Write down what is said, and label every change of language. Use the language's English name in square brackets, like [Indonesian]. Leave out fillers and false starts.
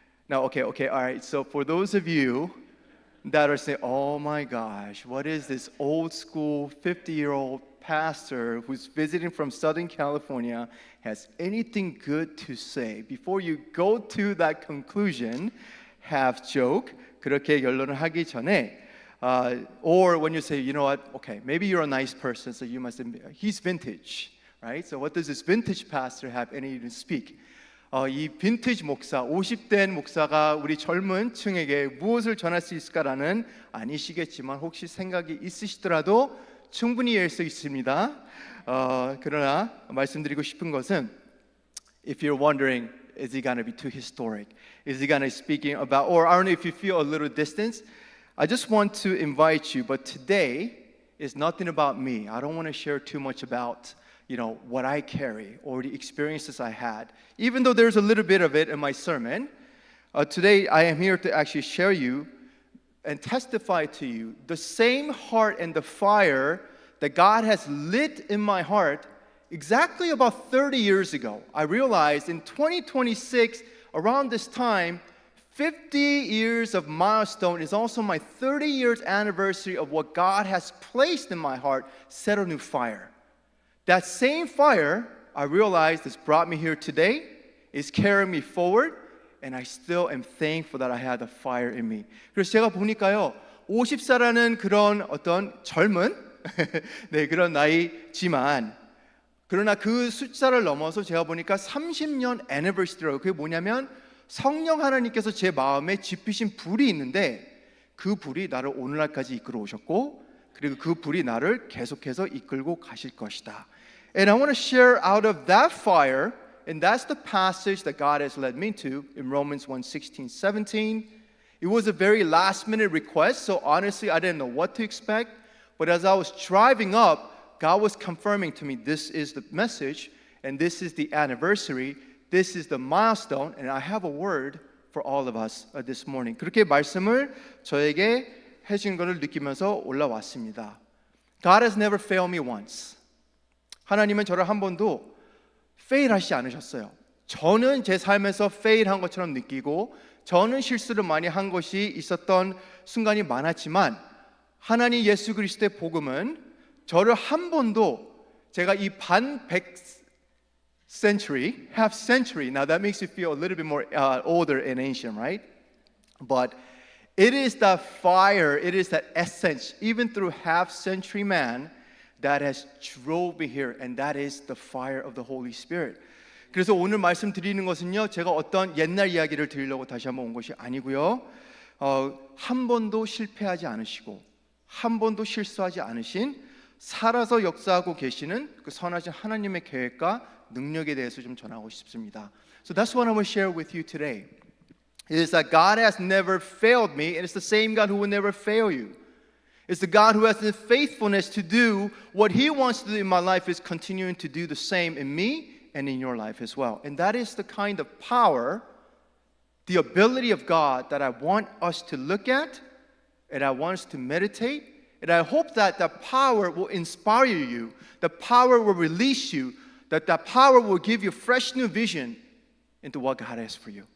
[English] Now, okay, all right. So for those of you that are saying, oh my gosh, what is this old school 50-year-old pastor who's visiting from Southern California has anything good to say? Before you go to that conclusion, have joke. [Korean] 그렇게 결론을 하기 전에 [English] or when you say, you know what, okay, maybe you're a nice person, so you must admit, he's vintage, right? So what does this vintage pastor have any to speak? [Korean] 이 빈티지 목사, 50된 목사가 우리 젊은 층에게 무엇을 전할 수 있을까라는 아니시겠지만 혹시 생각이 있으시더라도 충분히 이해할 수 있습니다. 그러나 말씀드리고 싶은 것은 if you're wondering, is he going to be too historic? [English] Is he going to be speaking about, or I don't know if you feel a little distance, I just want to invite you, but today is nothing about me. I don't want to share too much about what I carry or the experiences I had. Even though there's a little bit of it in my sermon, today I am here to actually share you and testify to you the same heart and the fire that God has lit in my heart exactly about 30 years ago. I realized in 2026, around this time, 50 years of milestone is also my 30 years anniversary of what God has placed in my heart, set a new fire. That same fire, I realized, has brought me here today, is carrying me forward, and I still am thankful that I had the fire in me. [Korean] 그래서 제가 보니까요, 50살라는 그런 어떤 젊은 네, 그런 나이지만 그러나 그 숫자를 넘어서 제가 보니까 30년 애니버시티라고, 그게 뭐냐면 성령 하나님께서 제 마음에 지피신 불이 있는데 그 불이 나를 오늘날까지 이끌어 오셨고 그리고 그 불이 나를 계속해서 이끌고 가실 것이다. [English] And I want to share out of that fire, and that's the passage that God has led me to in Romans 1:16, 17. It was a very last minute request, so honestly I didn't know what to expect, but as I was driving up, God was confirming to me, this is the message, and this is the anniversary, this is the milestone, and I have a word for all of us this morning. [Korean] 그렇게 말씀을 저에게 해준 것을 느끼면서 올라왔습니다. [English] God has never failed me once. [Korean] 하나님은 저를 한 번도 fail하시지 않으셨어요. 저는 제 삶에서 fail한 것처럼 느끼고 저는 실수를 많이 한 것이 있었던 순간이 많았지만 하나님 예수 그리스도의 복음은 저를 한 번도 제가 이 반백 [English] century, half century, now that makes you feel a little bit more older and ancient, right? But it is that fire, it is that essence, even through half century man, that has drove me here, and that is the fire of the Holy Spirit. [Korean] 그래서 오늘 말씀드리는 것은요, 제가 어떤 옛날 이야기를 드리려고 다시 한번 온 것이 아니고요, 한 번도 실패하지 않으시고 한 번도 실수하지 않으신 살아서 역사하고 계시는 그 선하신 하나님의 계획과 능력에 대해서 좀 전하고 싶습니다. [English] So that's what I want to share with you today. It is that God has never failed me, and it's the same God who will never fail you. It's the God who has the faithfulness to do what He wants to do in my life is continuing to do the same in me and in your life as well. And that is the kind of power, the ability of God that I want us to look at, and I want us to meditate, and I hope that that power will inspire you, the power will release you, that that power will give you fresh new vision into what God has for you.